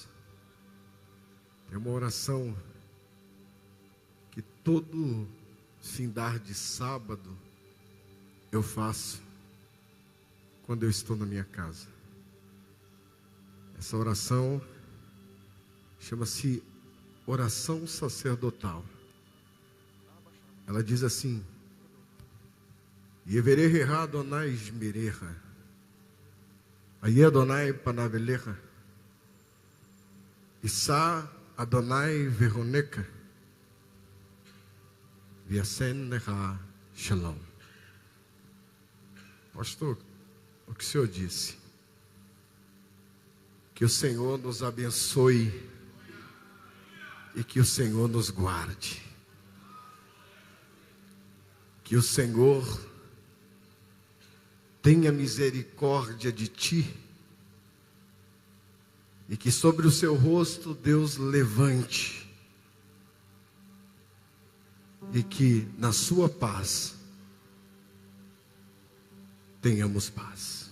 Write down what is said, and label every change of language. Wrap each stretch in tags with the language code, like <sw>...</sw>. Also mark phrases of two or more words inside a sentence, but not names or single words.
<pt>É uma oração que todo findar de sábado eu faço quando eu estou na minha casa. Essa oração chama-se oração sacerdotal. Ela diz assim:</pt> <he>יברכך אדוני וישמרך, יאר אדוני פניו אליך, ישא אדוני ויחנך, וישם לך שלום.</he> <pt>Pastor, o que o senhor disse? Que o Senhor nos abençoe e que o Senhor nos guarde. Que o Senhor tenha misericórdia de ti e que sobre o seu rosto Deus levante e que na sua paz tenhamos paz.</pt>